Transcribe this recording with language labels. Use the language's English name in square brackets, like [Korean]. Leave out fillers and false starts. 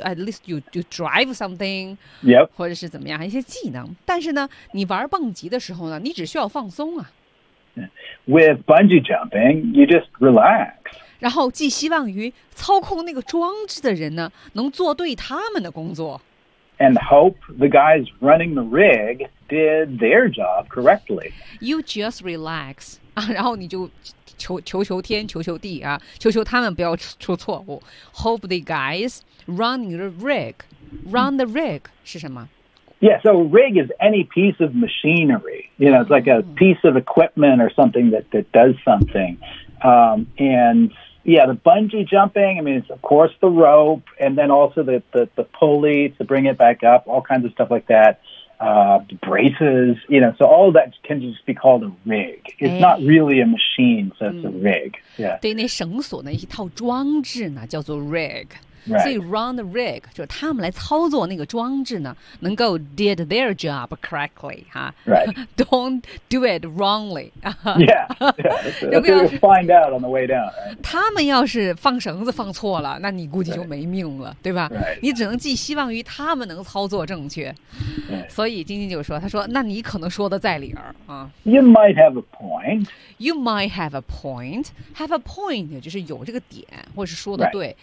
[English] At least you drive something. Yep. [Chinese] 或者是怎么样？一些技能。但是呢，你玩蹦极的时候呢，你只需要放松啊。 [English] With bungee jumping, you just relax. [Chinese] 然后寄希望于操控那个装置的人呢，能做对他们的工作。 [English] And hope the guys running the rig did their job correctly. You just relax. [Chinese] 然后你就求天求求地啊，求求他们不要出错误。 [English] Hope the guys running the rig, run the rig [Chinese] 是什么？ [English] Yeah, so rig is any piece of machinery. You know, it's like a piece of equipment or something that does something. And yeah, the bungee jumping. I mean, it's of course the rope, and then also the pulley to bring it back up. All kinds of stuff like that. The braces, you know, so all that can just be called a rig. It's not really a machine, so it's a rig. Yeah. [Chinese] 对，那绳索呢，一套装置呢，叫做 rig. [English] Right. [Chinese] 所以 run the rig, 就是他们来操作那个装置呢，能够 [English] did their job correctly, [Chinese] 哈。 [English] Right. Don't do it wrongly. Yeah. Yeah. That's what you'll find out on the way down. [Chinese] 他们要是放绳子放错了，那你估计就没命了， [English] right. [Chinese] 对吧？ [English] Right. [Chinese] 你只能寄希望于他们能操作正确。 [English] Right. [Chinese] 所以晶晶就说，他说，那你可能说的在理儿啊。 [English] You might have a point. You might have a point. Have a point [Chinese] 就是有这个点，或者是说的对，